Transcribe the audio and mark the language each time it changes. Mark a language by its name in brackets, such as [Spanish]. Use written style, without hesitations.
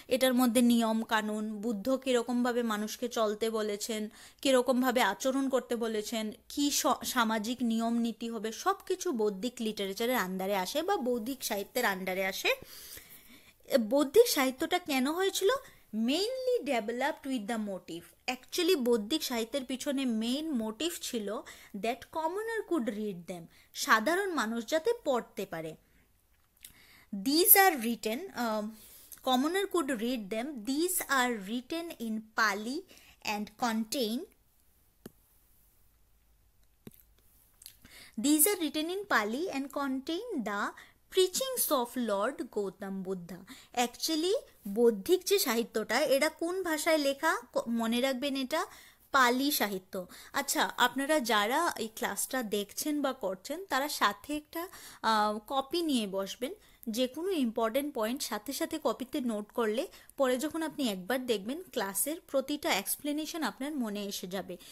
[Bangla] এটার মধ্যে নিয়ম কানুন, বুদ্ধ কিরকম ভাবে মানুষকে চলতে বলেছেন, কিরকম ভাবে আচরণ করতে বলেছেন, কি সামাজিক নিয়ম নীতি হবে, সবকিছু বৌদ্ধিক লিটারেচারের আন্ডারে আসে বা বৌদ্ধিক সাহিত্যের আন্ডারে আসে। বৌদ্ধিক সাহিত্যটা কেন হয়েছিল? [English] mainly developed with the motive, [Bangla] actually বৌদ্ধিক সাহিত্যের পিছনে মেইন মোটিভ ছিল [English] that commoner could read them, [Bangla] সাধারণ মানুষ যাতে পড়তে পারে। [English] These are written, commoner could read them. These are written in Pali and contain These are written in Pali and contain the preachings of Lord Gautam Buddha. [Bangla] Actually বৌদ্ধিক যে সাহিত্যটা এটা কোন ভাষায় লেখা মনে রাখবেন, এটা পালি সাহিত্য। আচ্ছা, আপনারা যারা এই ক্লাসটা দেখছেন বা করছেন তারা সাথে একটা কপি নিয়ে বসবেন, যে কোনো ইম্পর্টেন্ট পয়েন্ট সাথে সাথে কপিতে নোট করলে পরে যখন আপনি একবার দেখবেন ক্লাসের প্রতিটা এক্সপ্লেনেশন আপনার মনে এসে যাবে।